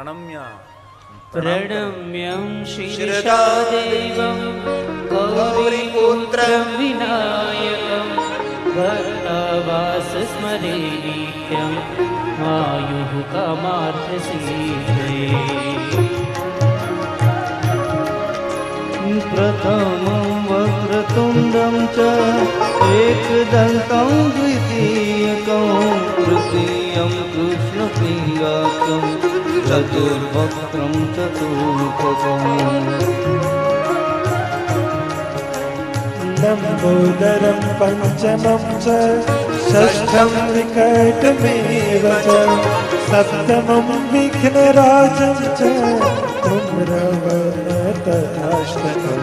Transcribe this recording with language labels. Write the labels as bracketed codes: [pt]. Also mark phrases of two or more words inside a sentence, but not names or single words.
[sa] પ્રણમ્યં શીર્ષાદેવં ગૌરીપુત્રં વિનાયકં ભક્તવાસ સ્મરે નિત્યં આયુઃ કામાર્થસિદ્ધયે. પ્રથમં વક્રતુંડં ચ एकदन्तं द्वितीयकं तृतीयं कृष्ण क्रियाख्यं चतुर्वक्त्रं चतुर्भुजम् लम्बोदरं पञ्चमं च षष्ठं विकटमेव च सप्तमं विघ्नराजं च धूम्रवर्णं तथाष्टकम्